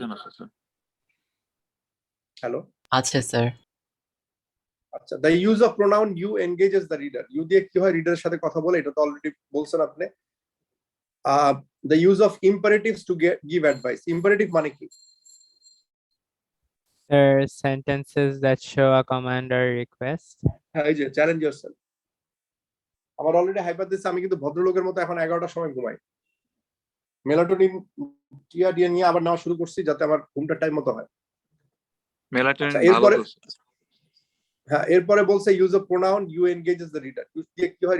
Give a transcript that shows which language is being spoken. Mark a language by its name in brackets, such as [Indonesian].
[Bangla] জন আছে sir. Hello, আচ্ছা, sir. আচ্ছা, [English] The use of pronoun you engages the reader. [Bangla] You দিয়ে কি হয়? রিডারের সাথে কথা বলে, এটা তো অলরেডি বলছেন আপনি। [English] The use of imperatives to give advice. [Bangla] Imperative মানে কি? [English] There are sentences that show a command or request. [Bangla] হ্যাঁ, এই যে [English] Challenge yourself. [Bangla] আমার অলরেডি হাইপার দিচ্ছে, আমি কিন্তু ভদ্রলোকের মতো এখন 11টার সময় ঘুমাই। মেলাটোনিন টিয়া দিয়ে নিয়ে আবার নেওয়া শুরু করছি, যাতে আমার ঘুমটা টাইম মতো হয়। মেলাটোনিন আচ্ছা, ভালো এরপরে তো স্যার। হ্যাঁ, এরপরে বলছে [English] Use of pronoun you engages the reader. [Bangla] Use দিয়ে কি হয়?